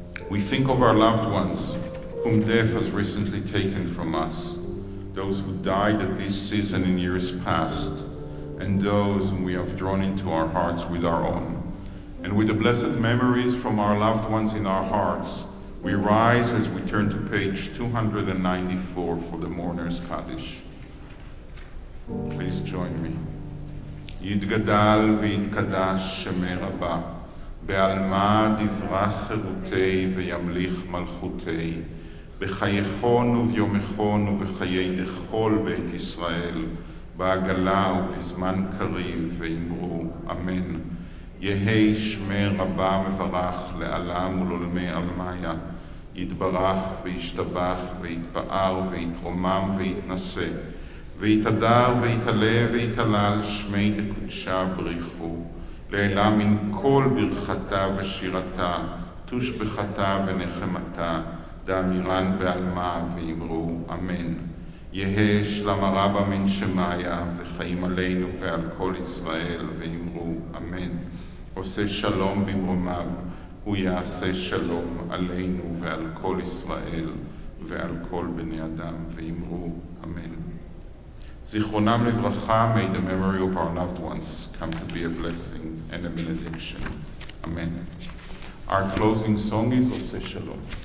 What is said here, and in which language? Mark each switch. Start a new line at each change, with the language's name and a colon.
English: We think of our loved ones whom death has recently taken from us, those who died at this season in years past, and those whom we have drawn into our hearts with our own. And with the blessed memories from our loved ones in our hearts, we rise as we turn to page 294 for the Mourner's Kaddish. Please join me.
Aramaic: יתגדל ויתקדש שמי רבה, בעלמא דברך חירותי וימליך מלכותי, בחייכון וביומכון ובחיי דכל בית ישראל, בעגלה ובזמן קריב ואמרו אמן. יהי שמי רבה מברך לעלם ולעולמי עלמיה, יתברך וישתבח ויתפאר ויתרומם ויתנשא, ויתהדר ויתעלה ויתהלל שמי דקודשה בריחו, לעילה מן כל ברכתה ושירתה, תושבחתה ונחמתה, דאמירן בעלמה ואמרו אמן. יהא שלמה רבה מן שמיה וחיים עלינו ועל כל ישראל ואמרו אמן.
Hebrew: עושה שלום במרומיו, הוא יעשה שלום עלינו ועל כל ישראל ועל כל בני אדם ואמרו אמן. זיכרונם לברכה,
English: may the memory of our loved ones come to be a blessing and a benediction. Amen. Our closing song is עושה שלום.